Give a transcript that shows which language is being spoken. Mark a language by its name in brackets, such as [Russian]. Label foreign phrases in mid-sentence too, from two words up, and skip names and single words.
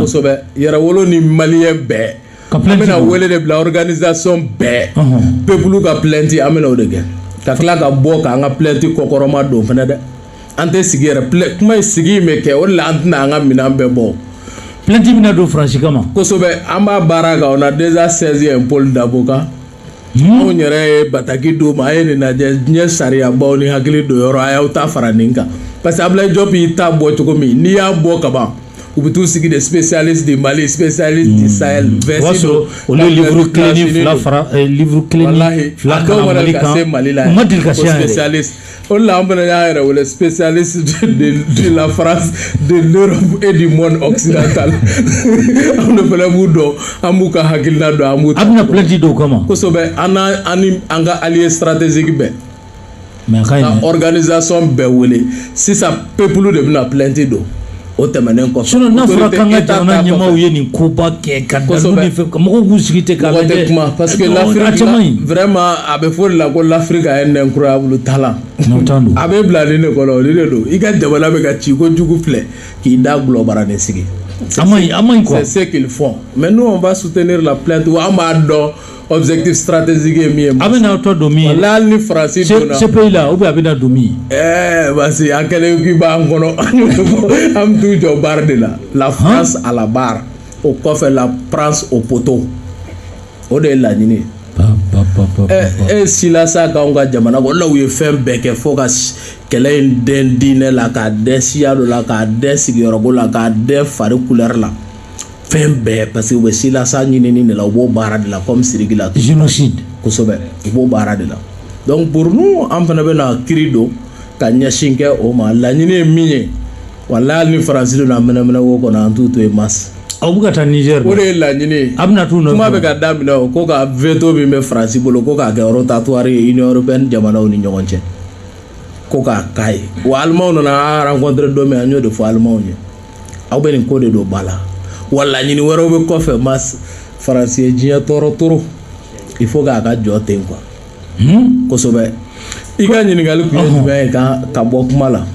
[Bambara] kosɛbɛ yɛrɛwolo ni maliyɛn bɛɛ an bɛna wele de bila organisation bɛɛ peuple ka plainte an bɛna o de kɛ ka tila ka bɔ k'an ka plainte kɔkɔrɔma don fɛnɛ dɛ an tɛ sigi yɛrɛ kuma in sigi bɛ kɛ o de la an tɛna an ka minɛn bɛɛ bɔ plainte bɛna don Faransi kama kosɛbɛ an b'a baara kan [French] on a déjà saisi un pôle d'avocat [Bambara] anw yɛrɛ ye bataki d'u ma a ye nin lajɛ diɲɛ sariyabaw ni hakili don yɔrɔ a y'aw ta fara nin kan [French] parce que [Bambara] Ablaye Diop y'i ta bɔ cogo min n'i y'a bɔ ka ban u bɛ t'u sigi [French] de spécialiste du Mali spécialiste du Sahel [Bambara] olu livre kelen ni fila fara livre kelen ni fila kana Mali kan u ma deli ka se yan spécialiste o de la an fana y'a yɛrɛ wele [French] spécialiste de la France de l'Europe et du monde occidental [Bambara] anw de fana b'u dɔn an b'u ka hakilina dɔn an b'u ta a bɛna plainte dɔw kama kosɛbɛ an ka [French] allié stratégique [Bambara] bɛɛ ka organisation bɛɛ wele sisan peuple de bɛna plainte don o tɛmɛnen kɔfɛ sinon n'a fɔra k'an ka jamana ɲɛmaaw ye nin koba kɛ ka dalu ni fɛn mɔgɔw k'u sigi ten k'a lajɛ [French] parce que l'Afrique vraiment [Bambara] a bɛ fɔ de la ko [French] l'Afrique a un incroyable talent [Bambara] a bɛ bila nin de kɔnɔ o de don i ka jamana bɛ ka ci ko jugu filɛ k'i da gulɔ bara ni sigi a maɲi quoi [French] c'est ce qu'ils font mais nous on va soutenir la plainte [Bambara] wa an b'a dɔn [French] objectif stratégique [Bambara] ye min ye a bɛna tɔ don min ye wala hali ni Faransi donna [French] ce pays là ou bien [Bambara] a bɛna don min [French] parce que [Bambara] a kɛlen k'i b'an kɔnɔ an bɛ t'u jɔ baara de [French] la France à la barre [Bambara] o kɔfɛ [French] la France au poteau [Bambara] o de ye laɲini ye sila sa k'anw ka jamana kɔnɔ u ye fɛn bɛɛ kɛ fo ka kɛlɛ in dɛn diinɛ la k'a dɛn siya dɔ la k'a dɛn sigiyɔrɔko la k'a dɛn fari couleur la fɛn bɛɛ [French] parce que [Bambara] u bɛ silasa ɲinini de la u b'o baara de la comme Sidiki la génocide kosɛbɛ u b'o baara de la [French] donc pour nous [Bambara] an fana bɛna kiri don ka ɲɛsin kɛ o ma laɲini ye min ye walahi hali ni Faransi donna mɛnɛmɛnɛ wo kɔnɔ an t'u to yen mas aw bɛ ka taa Niger o de ye laɲini a bɛna t'u nɔfɛ kuma bɛ ka daminɛ o ko ka veto min bɛ Faransi bolo ko k'a kɛ rotatoire ye Union européenne jamanaw ni ɲɔgɔn cɛ ko k'a k'a ye wa Alimanw nana rencontre don min an y'o de fɔ Alimanw ye aw bɛ nin ko de don ba la wa laɲini wɛrɛw bɛ kɔfɛ Faransi ye diɲɛ tɔɔrɔ toro [French] il faut [Bambara] k'a ka jɔ ten quoi kosɛbɛ i ka ɲininkali kun ye jumɛn ye ka bɔ kuma la